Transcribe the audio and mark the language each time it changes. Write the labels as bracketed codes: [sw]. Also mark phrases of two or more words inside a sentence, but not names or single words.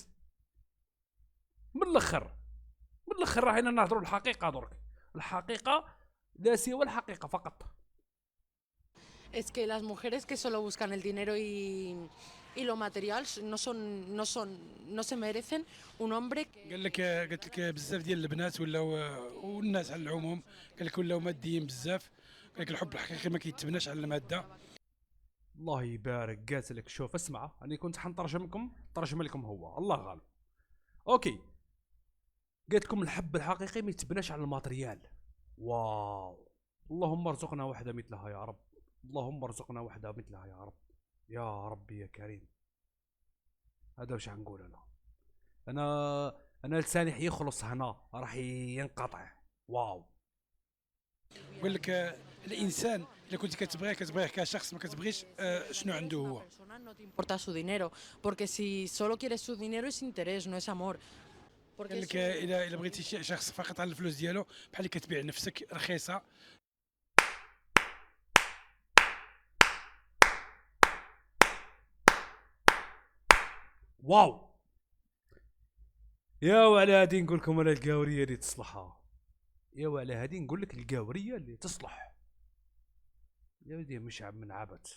[ar] من الاخر راهينا نهضروا الحقيقه درك، الحقيقه لا سوى الحقيقه فقط. [es] es que las mujeres que solo buscan el dinero y lo material no se merecen un hombre que [ar] قالت لك بزاف ديال البنات ولاو والناس على العموم، قال لك ولاو ماديين بزاف، قال لك الحب الحقيقي ما كيتبناش على الماده. الله يبارك، قالت لك شوف اسمع، انا كنت حنترجم لكم هو الله غالب. اوكي، قالت لكم الحب الحقيقي ما يتبناش على الماتريال. واو، اللهم ارزقنا وحده مثلها يا رب، اللهم ارزقنا وحده مثلها يا رب، يا ربي يا كريم. هذا واش غنقول انا لساني حيخلص هنا، راح ينقطع. واو. قال لك الانسان الا كنت كتبغيه كشخص، ما كتبغيش شنو عنده هو. [es] no te importa su dinero, porque si solo quieres su dinero es interés, no es amor. [ar] قال لك الا بغيتي شخص فقط على الفلوس ديالو، بحال اللي كتبيع نفسك رخيصه. واو يا وعلى هادي نقول لكم انا القاوريه اللي تصلحها، يا وعلى هادي نقول لك القاوريه اللي تصلح يا ودي، مش من عبث.